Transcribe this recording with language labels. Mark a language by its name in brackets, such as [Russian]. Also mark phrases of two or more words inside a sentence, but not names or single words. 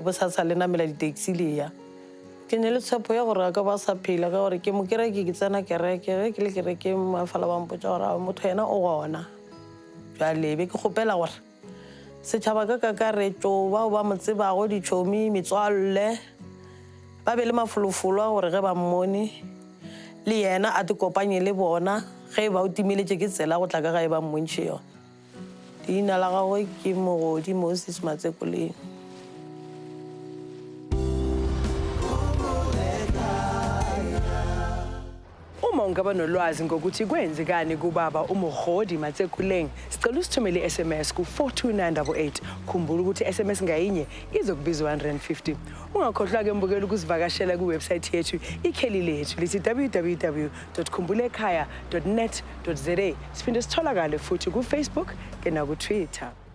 [Northern Sotho] bosasa le namela di-taxi le ya ke ne le tshepo ya gore a ka ba sa phela ka gore ke mo kereke ke tsena kereke ge ke le kereke mafala ba mpotša gore motho yena o gona jale be ke kgopela gore setšhaba ka kakaretšo bao ba mo tsebago ditšhomi metswalle ba be le mafolofolo a gore ge ba mmone le yena a te kopanye le bona ge ba o timeletše ke tsela go tla ka gae ba mmontšhe yona leina la gagwe ke Mogodi Moses Matsekoleng. [Zulu] Uma ungaba nolwazi ngokuthi kwenzekani kubaba uMogodi Matsekoleng sicela usithumele i-SMS ku42988 khumbula ukuthi i-SMS ngayinye izokubizwa 150 ungakhohlwa ke mbukela ukuzivakashela kuwebsite yethu ikheli lethu lithi www.khumbul'ekhaya.net.za siphinde sitholakale futhi ku-Facebook ke naku-Twitter.